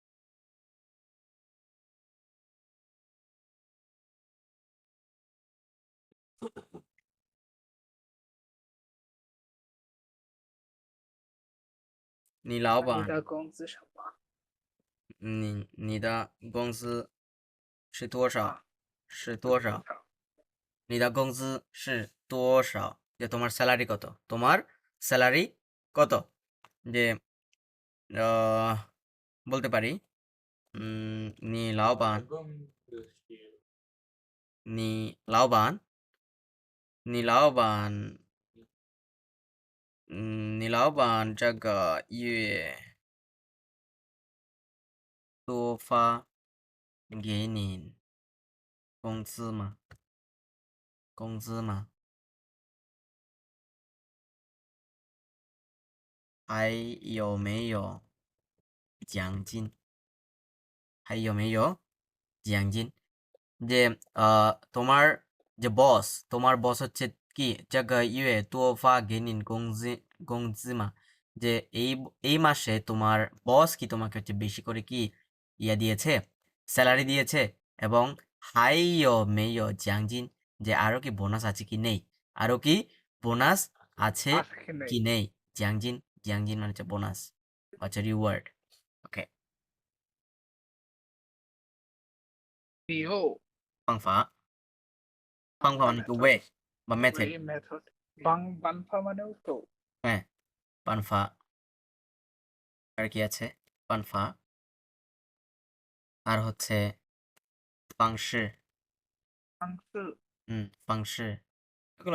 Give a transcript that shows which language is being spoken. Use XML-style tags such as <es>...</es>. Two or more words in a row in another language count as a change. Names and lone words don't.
<zh>你老板，你的工资什么？你的工资是多少？是多少？你的工资是多少?</zh> <bn>যে তোমার স্যালারি কত? তোমার স্যালারি কত? যে বলতে পারি</bn> <zh>你老板你老板这个月多发给你工资吗？工资吗？还有没有奖金？还有没有奖金?</zh> <bn>যে তোমার যে বস, তোমার বস হচ্ছে কি</bn> <zh>这个月多发给你工资嘛?</zh> <bn>যে এই মাসে তোমার বস কি তোমাকে হচ্ছে বেশি করে কি ইয়া দিয়েছে, স্যালারি দিয়েছে, এবং</bn> <zh>还有没有奖金,</zh> <bn>যে আরো কি বোনাস আছে কি নেই, আরো কি বোনাস আছে কি নেই? জিয়াংজিন মানে হচ্ছে বোনাস, হচ্ছে রিওয়ার্ড। ওকে,</bn> <zh>理由</zh> <bn>方法 মানে কি ওয়ে বা মেথড। method 办法 মানেও তো হ্যাঁ, পানফা। আর কি আছে? পানফা, আর হচ্ছে ফাংশি। ফাংশি, এগুলো</bn>